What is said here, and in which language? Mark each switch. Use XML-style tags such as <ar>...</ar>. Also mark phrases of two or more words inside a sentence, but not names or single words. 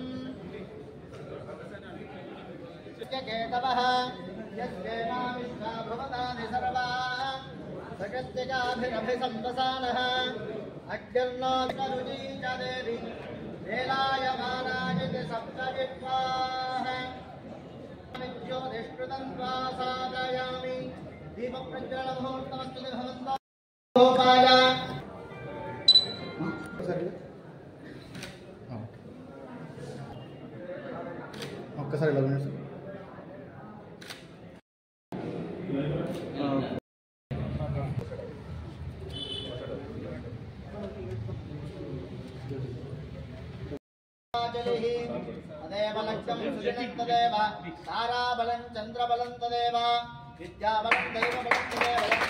<sa>కేతవః యస్యేనా విశ్వా భవతాని సర్వాః సకృత్తికాభిరభిసంవసానః అగ్నిర్నో వితరుజీ చ దేవి వేలాయమానాజిత సప్తజిహ్వాః విద్యోతిష్కృతం త్వా సాధయామి దీపప్రజ్వలముహూర్తమస్తు భవంతో గోపాయ</sa> <te>ఒక్కసారి ఇలా ఉండండి సార్.</te> <sa>तदेव लक्ष्यं सुजनं तदेव ताराबलं चन्द्रबलं तदेव विद्याबलं दैवबलं तदेव</sa>